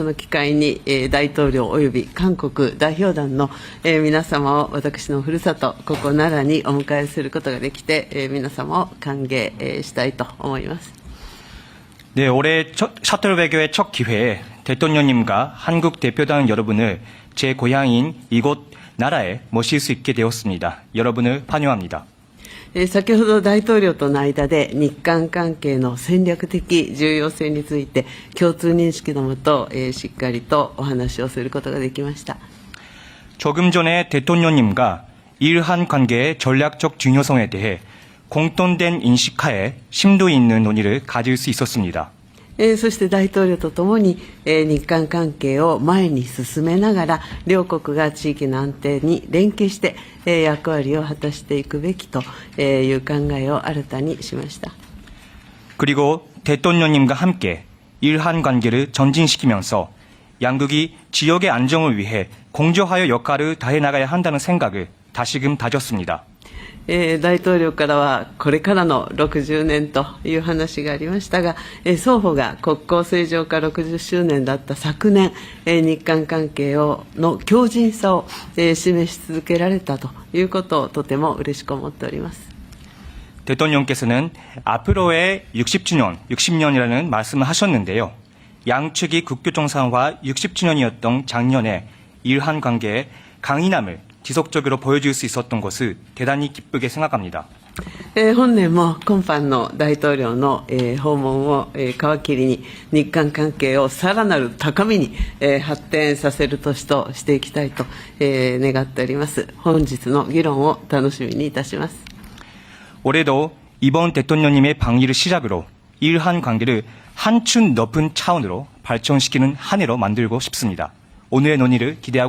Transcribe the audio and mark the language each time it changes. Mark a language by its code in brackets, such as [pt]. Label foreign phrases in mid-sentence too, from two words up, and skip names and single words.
[ja] の機会に、大統領及び韓国代表団の、皆様を私のふるさと、ここ奈良にお迎えすることができて、皆様を歓迎、したいと思います。 [ko] 네, 올해 셔틀 외교의 첫 기회에 대통령님과 한국 대표단 여러분을 제 고향인 이곳 나라에 모실 수 있게 되었습니다. 여러분을 환영합니다. [ja] 先ほど大統領との間で日韓関係の戦略的重要性について共通認識のもと、しっかりとお話をすることができました。 [ko] 조금 전에 대통령님과 일한 관계의 전략적 중요성에 대해 공통된 인식하에 심도 있는 논의를 가질 수 있었습니다. [ja] そして大統領とともに、日韓関係を前に進めながら両国が地域の安定に連携して、役割を果たしていくべきという考えを新たにしました。 [ko] 그리고 대통령님과 함께 일한 관계를 전진시키면서 양국이 지역의 안정을 위해 공조하여 역할을 다해 나가야 한다는 생각을 다시금 다졌습니다. [ja] 大統領からはこれからの60年という話がありましたが、双方が国交正常化60周年だった昨年、日韓関係の強靭さを示し続けられたということをとても嬉しく思っております。 [ko] 대통령께서는 앞으로의 60년이라는 말씀을 하셨는데요. 양측이 국교 정상화 60주년이었던 작년에 일한 관계의 강인함을 지속적으로 보여줄 수 있었던 것을 대단히 기쁘게 생각합니다. [ja] 本年も今般の大統領の、訪問を、皮切りに日韓関係をさらなる高みに、発展させる年としていきたいと、願っております。本日の議論を楽しみにいたします。 [ko] 올해도 이번 대통령님의 방위를 시작으로 일한 관계를 한층 높은 차원으로 발전시키는 한 해로 만들고 싶습니다. 오늘의 논의를 기대하고